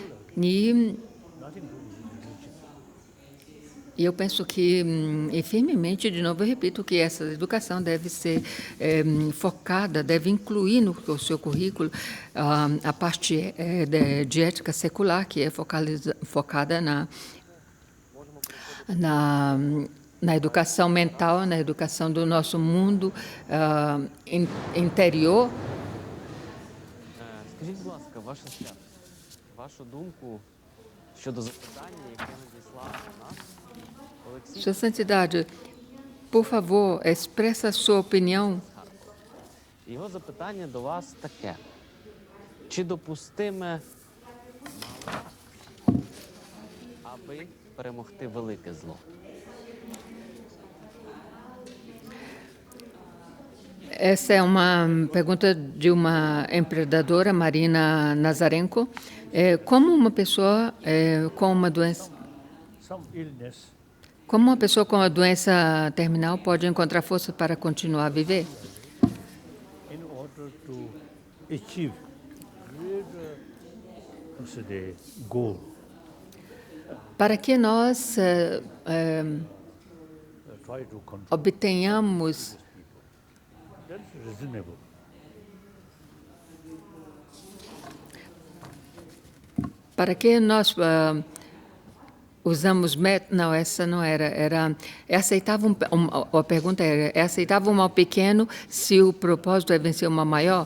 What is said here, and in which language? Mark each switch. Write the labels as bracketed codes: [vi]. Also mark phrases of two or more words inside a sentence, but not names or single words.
[pt] E eu penso que, e firmemente, de novo, eu repito que essa educação deve ser focada, deve incluir no seu currículo a parte de ética secular, que é focada na educação mental, na educação do nosso mundo interior. [uk] Скажіть, будь ласка, ваша свято, вашу думку щодо запитання, яке надіслав до нас Олексій. [pt] Sua Santidade, por favor, expressa a sua opinião. [uk] Його запитання до вас таке. Чи допустиме аби перемогти велике зло? [pt] Essa é uma pergunta de uma empreendedora, Marina Nazarenko. Como uma pessoa com uma doença, [en] Some illness, [pt] como uma pessoa com a doença terminal pode encontrar força para continuar a viver? [en] in order to achieve greater goal, [pt] para que nós [en] try to control. [pt] obtenhamos [en] That's reasonable. [pt] para que nós usamos método. Não, essa não era. É aceitável a pergunta era: é aceitável um mal pequeno se o propósito é vencer uma maior?